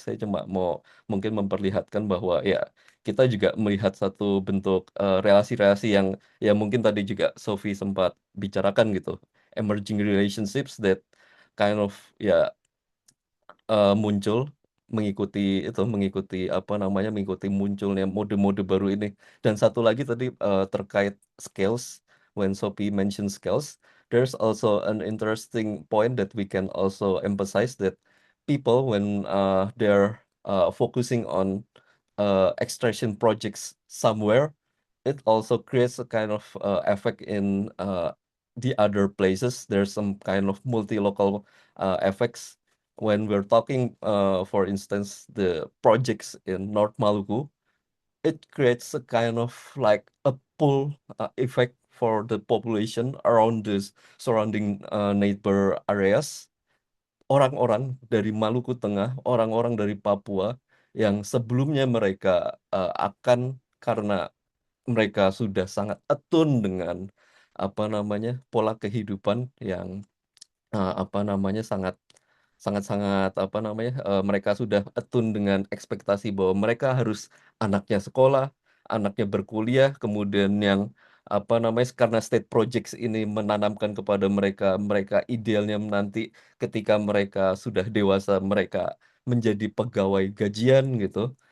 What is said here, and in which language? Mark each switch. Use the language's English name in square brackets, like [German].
[Indonesian] Saya cuma mau mungkin memperlihatkan bahwa ya kita juga melihat satu bentuk relasi-relasi yang ya mungkin tadi juga Sophie sempat bicarakan gitu [English] emerging relationships that kind of [Indonesian] ya muncul mengikuti apa namanya mengikuti munculnya mode-mode baru ini. Dan satu lagi tadi terkait [English] scales, when Sophie mentioned scales, there's also an interesting point that we can also emphasize that people when they're focusing on extraction projects somewhere, it also creates a kind of effect in the other places. There's some kind of multi-local effects when we're talking, for instance, the projects in North Maluku. It creates a kind of like a pull effect for the population around this surrounding neighbor areas. [Indonesian] Orang-orang dari Maluku Tengah, orang-orang dari Papua yang sebelumnya mereka akan karena mereka sudah sangat atun dengan apa namanya pola kehidupan yang apa namanya sangat-sangat apa namanya mereka sudah atun dengan ekspektasi bahwa mereka harus anaknya sekolah, anaknya berkuliah, kemudian yang apa namanya karena state projects ini menanamkan kepada mereka mereka idealnya nanti ketika mereka sudah dewasa mereka menjadi pegawai gajian gitu.